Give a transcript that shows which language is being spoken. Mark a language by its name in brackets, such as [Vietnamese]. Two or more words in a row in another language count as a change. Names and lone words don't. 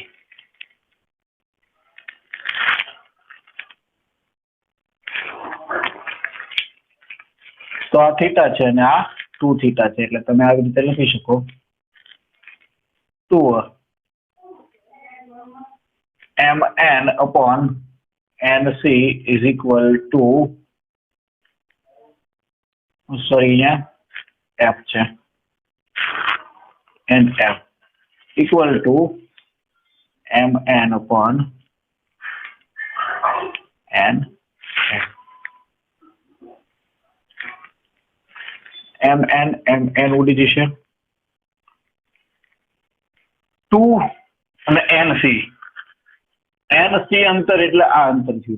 [Gujarati] તો આ થીટા છે અને આ 2 થીટા છે, એટલે તમે આવી રીતે લખી શકો [English] 2 mn upon nc is equal to [Gujarati] અહીંયા f છે [English] nf equal to mn upon [Gujarati] n mn ઉડી જશે 2 અને nc અંતર એટલે આ અંતર થયું.